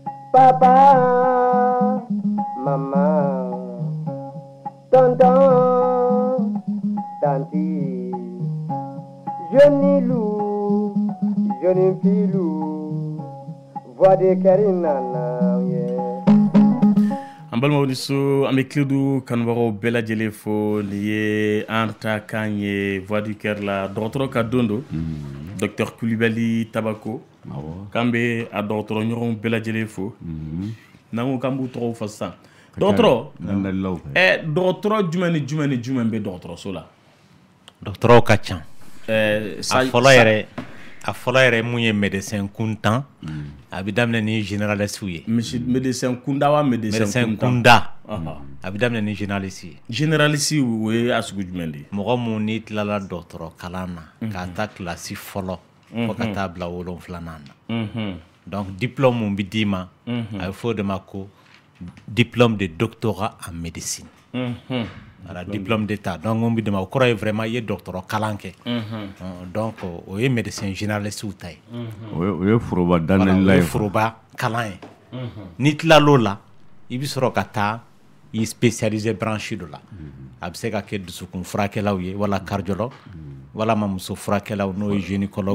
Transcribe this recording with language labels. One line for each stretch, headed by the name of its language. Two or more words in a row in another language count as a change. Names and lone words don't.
French: Papa, maman, tonton, tanti, jeune loup, jeune filou, voix de Karinana, yeah.
Bambara: An balimaw so an bɛ kiledu kanubagaw bɛɛ lajɛlen fo nin ye an ta kan ye
French: voix du cœur
Bambara: la dɔgɔtɔrɔ ka don do docteur Kulibali Tabako k'an bɛ a dɔgɔtɔrɔ ɲɔgɔn bɛɛ lajɛlen fo n'an ko k'an b'u tɔgɔw fɔ sisan dɔgɔtɔrɔ dɔgɔtɔrɔ jumɛn ni jumɛn ni jumɛn bɛ dɔgɔtɔrɔso la dɔgɔtɔrɔw ka ca a fɔlɔ yɛrɛ mun ye médecin kuntan a bɛ daminɛ ni généraliste ye médecin kunda wa médecin kunda a bɛ daminɛ ni généraliste ye généraliste o ye a sugu jumɛn de ye mɔgɔ mun n'i tilala dɔgɔtɔrɔ kalan na k'a ta kilasi fɔlɔ fo ka taa bila 7nan na donc diplôme mun bɛ d'i ma a bɛ fɔ o de ma ko
French: diplôme de doctorat en médecine voilà, diplôme d'état
Bambara: donc on bi dama o kɔrɔ ye vraiment i ye dɔgɔtɔrɔ kalan kɛ donc o ye
French: médecin généraliste
Bambara: ta ye o ye foroba danɛlila ye foroba kalan ye n'i tilal'o la i bi sɔrɔ ka taa i spécialisé branche dɔ la a bɛ se ka kɛ dusukun furakɛlaw ye wala cardiologue wala ma muso furakɛlaw n'o ye gynécologue